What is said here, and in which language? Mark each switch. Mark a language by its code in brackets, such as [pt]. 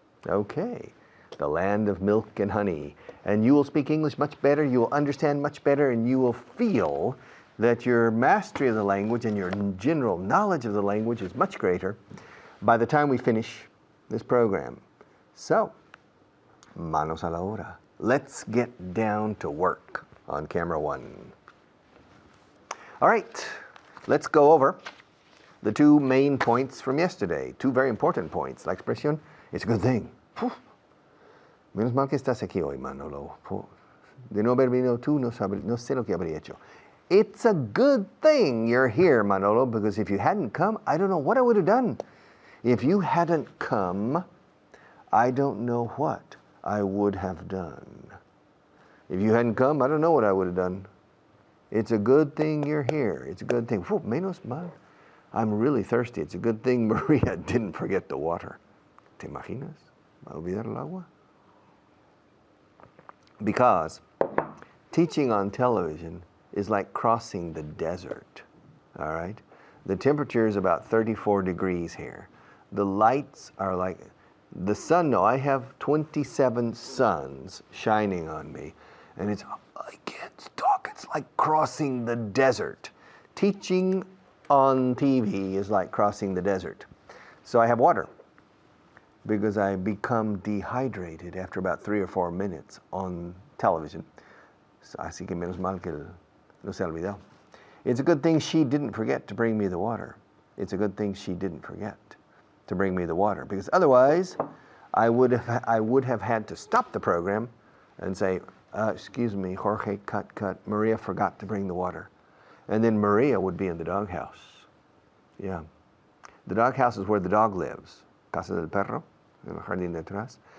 [en] Okay, the land of milk and honey. And you will speak English much better, you will understand much better, and you will feel that your mastery of the language and your general knowledge of the language is much greater by the time we finish this program. So, [es] manos a la obra. [en] Let's get down to work on camera one. All right, let's go over the two main points from yesterday. Two very important points. [es] La expresión, [en] it's a good thing. [es] Menos mal que estás aquí hoy, Manolo. De no haber venido tú, no sé lo que habría hecho. [en] It's a good thing you're here, Manolo, because if you hadn't come, I don't know what I would have done. If you hadn't come, I don't know what I would have done. If you hadn't come, I don't know what I would have done. It's a good thing you're here. It's a good thing. [es] Menos mal. [en] I'm really thirsty. It's a good thing Maria didn't forget the water. [es] ¿Te imaginas? ¿Va a olvidar el agua? [en] Because teaching on television is like crossing the desert, all right? The temperature is about 34 degrees here. The lights are like, the sun, no, I have 27 suns shining on me, and I can't talk, it's like crossing the desert. Teaching on TV is like crossing the desert. So I have water, because I become dehydrated after about 3 or 4 minutes on television. [es] So, así que menos mal que no se olvidó. [en] It's a good thing she didn't forget to bring me the water. It's a good thing she didn't forget to bring me the water, because otherwise I would have had to stop the program and say, excuse me, Jorge, cut, Maria forgot to bring the water. And then Maria would be in the doghouse. Yeah. The doghouse is where the dog lives. [es] Casa del perro, en el jardín de atrás.